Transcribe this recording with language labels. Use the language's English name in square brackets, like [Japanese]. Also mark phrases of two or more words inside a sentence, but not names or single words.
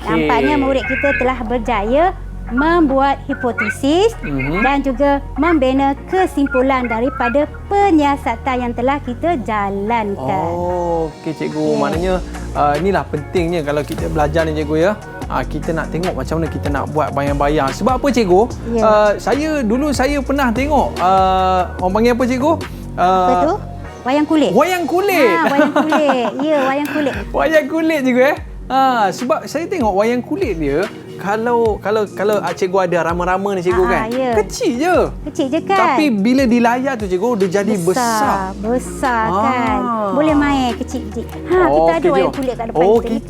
[Malay] Nampaknya murid kita telah berjaya membuat hipotesis dan juga membina kesimpulan daripada penyiasatan yang telah kita jalankan. Okey cikgu, maknanya inilah pentingnya kalau kita belajar ni cikgu ya. Kita nak tengok macam mana kita nak buat bayang-bayang. Sebab apa cikgu? Ya. Saya pernah tengok orang panggil apa cikgu? Apa tu? Wayang kulit. Wayang kulit. Wayang kulit. Ya, wayang kulit. Wayang kulit juga sebab saya tengok wayang kulit dia kalau cikgu ada rama-rama ni cikgu kan. Ya. Kecil je. Kecil je kan? Tapi bila di layar tu cikgu dia jadi besar. Besar kan. Boleh main kecil-kecil. Kita ada Okey, wayang cikgu. kulit kat depan kita ni